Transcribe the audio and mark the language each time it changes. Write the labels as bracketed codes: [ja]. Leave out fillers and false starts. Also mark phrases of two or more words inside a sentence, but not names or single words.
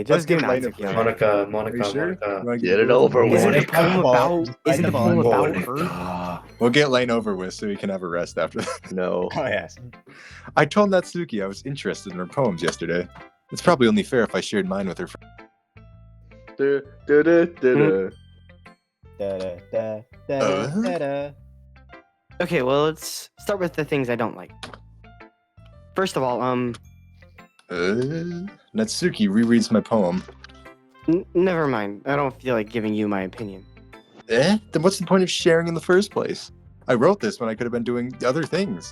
[en] Let's Just do give Lane a Natsuki. break. Monica, Are you sure? Monica. You wanna Get it Lane over a with. Isn't the break? poem Come on, about? just Isn't the come poem on. about Monica. her? We'll get Lane over with so he can have a rest after that. No. Oh, yes. I told Natsuki I was interested in her poems yesterday. It's probably only fair if I shared mine with her. Du- du- du- du- du. Da-da-da-da-da-da. Okay, well, let's start with the things I don't like. First of all, Natsuki rereads my poem. never mind. I don't feel like giving you my opinion. Then what's the point of sharing in the first place? I wrote this when I could have been doing other things.